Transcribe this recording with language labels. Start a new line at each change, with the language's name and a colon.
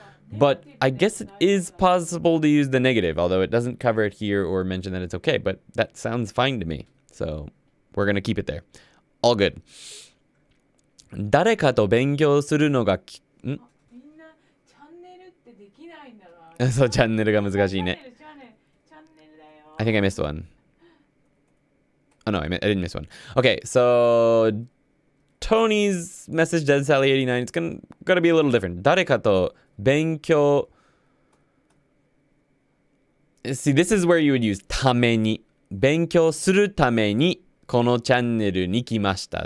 English: But I guess it is possible to use the negative, although it doesn't cover it here or mention that it's okay. But that sounds fine to me. So we're going to keep it there. All good.
Japanese: 誰かと勉強するのがみんなチャンネルってできないんだな。そう、チャンネルが難しいね。チャンネルだよ。
English: I think I missed one. Oh no, I didn't miss one. Okay, so Tony's message, Dead Sally 89, it's gonna be a little different.
Japanese: 誰かと勉強
English: See, this is where you would use ために。
Japanese: 勉強するためにこのチャンネルに来ました。